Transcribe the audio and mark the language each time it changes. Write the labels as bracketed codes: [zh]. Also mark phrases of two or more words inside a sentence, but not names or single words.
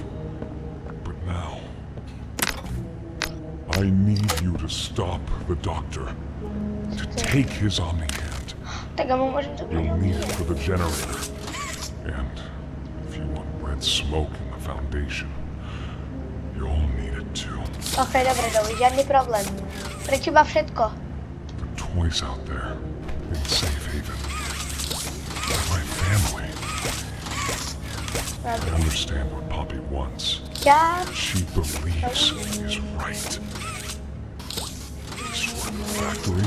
[en] But now, I need you to stop the doctor. To take his Omni hand. [pl] Tego mu może to [en] You'll need it for the generator. And if you want red smoke in the Foundation, you'll need it too. [pl] Okej, dobra, Joey, żadny problem. [sk] Pre teba všetko. [en] The toys out there in Safe Haven. They're my family. I understand what Poppy wants. [sk] Ja... [en] She believes is right. Destroy the factory.